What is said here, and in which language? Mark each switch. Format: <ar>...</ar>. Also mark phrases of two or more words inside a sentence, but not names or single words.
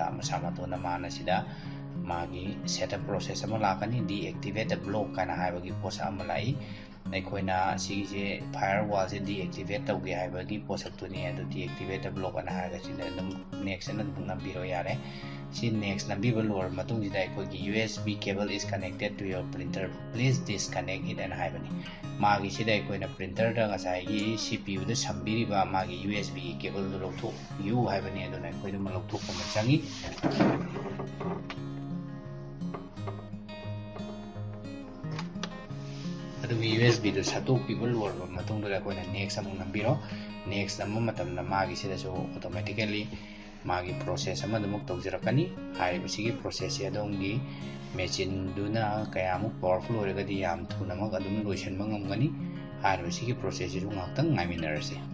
<mni>ꯃꯁꯥ ꯃꯇꯣꯟꯗ ꯃꯥꯅ ꯁꯤꯗ ꯃꯥꯒꯤ</mni> <en>setup process</en> <mni>ꯑꯃ ꯂꯥꯛꯀꯅꯤ꯫</mni> <en>deactivate block</en> <mni>ꯀꯥꯏꯅ ꯍꯥꯏꯕꯒꯤ ꯄꯣꯠꯁꯛ ꯑꯃ ꯂꯥꯛꯏ꯫ ꯑꯩꯈꯣꯏꯅ ꯁꯤꯒꯤꯁꯦ ꯐꯥꯏꯌꯔꯋꯥꯜꯁꯦ ꯗꯤꯑꯦꯛꯇꯤꯚꯦꯠ ꯇꯧꯒꯦ ꯍꯥꯏꯕꯒꯤ ꯄꯣꯠꯁꯛꯇꯨꯅꯤ꯫ ꯑꯗꯨ</mni> <en>deactivate block</en> <mni>ꯑꯅ ꯍꯥꯏꯔꯒ ꯁꯤꯗ ꯑꯗꯨꯝ ꯅꯦꯛꯁ ꯑꯅ ꯑꯗꯨꯝ ꯅꯝꯕꯤꯔꯣ, ꯌꯥꯔꯦ꯫ ꯁꯤ ꯅꯦꯛꯁ ꯅꯝꯕꯤꯕ ꯂꯣꯏꯔꯕ ꯃꯇꯨꯡꯁꯤꯗ ꯑꯩꯈꯣꯏꯒꯤ</mni> <en>USB cable is connected to your printer, please disconnect it</en> <mni>ꯑꯅ ꯍꯥꯏꯕꯅꯤ꯫ ꯃꯥꯒꯤꯁꯤꯗ ꯑꯩꯈꯣꯏꯅ ꯄ꯭ꯔꯤꯟꯇꯔꯗ ꯉꯁꯥꯏꯒꯤ CPU ꯗ ꯁꯝꯕꯤꯔꯤꯕ ꯃꯥꯒꯤ USBꯒꯤ ꯀꯦꯕꯜꯗꯨ ꯂꯧꯊꯣꯛꯄꯤꯌꯨ ꯍꯥꯏꯕꯅꯤ꯫ ꯑꯗꯨꯅ ꯑꯩꯈꯣꯏꯗꯨꯃ ꯂꯧꯊꯣꯛꯄ ꯑꯃ ꯆꯪꯉꯤ꯫ ꯑꯗꯨꯒ USBꯗꯨ ꯁꯠꯇꯣꯛꯄꯤꯕ ꯂꯣꯏꯔꯕ ꯃꯇꯨꯡꯗꯨꯗ ꯑꯩꯈꯣꯏꯅ ꯅꯦꯛꯁ ꯑꯃꯨꯛ ꯅꯝꯕꯤꯔꯣ꯫ ꯅꯦꯛꯁ ꯅꯝꯕ ꯃꯇꯝꯗ ꯃꯥꯒꯤꯁꯤꯗꯁꯨ ꯑꯣꯇꯣꯃꯦꯇꯤꯀꯦꯜꯂꯤ ꯃꯥꯒꯤ ꯄ꯭ꯔꯣꯁꯦꯁ ꯑꯃ ꯑꯗꯨꯃꯛ ꯇꯧꯖꯔꯛꯀꯅꯤ꯫ ꯍꯥꯏꯔꯤꯕꯁꯤꯒꯤ ꯄ꯭ꯔꯣꯁꯦꯁꯁꯦ ꯑꯗꯣꯝꯒꯤ ꯃꯦꯆꯤꯟꯗꯨꯅ ꯀꯌꯥꯃꯨꯛ ꯄꯥꯋꯔꯐꯨꯜ ꯑꯣꯏꯔꯒꯗꯤ ꯌꯥꯝ ꯊꯨꯅꯃꯛ ꯑꯗꯨꯝ ꯂꯣꯏꯁꯤꯟꯕ ꯉꯝꯒꯅꯤ꯫ ꯍꯥꯏꯔꯤꯕꯁꯤꯒꯤ ꯄ꯭ꯔꯣꯁꯦꯁꯁꯤꯁꯨ ꯉꯥꯏꯍꯥꯛꯇꯪ ꯉꯥꯏꯃꯤꯟꯅꯔꯁꯤ꯫</mni>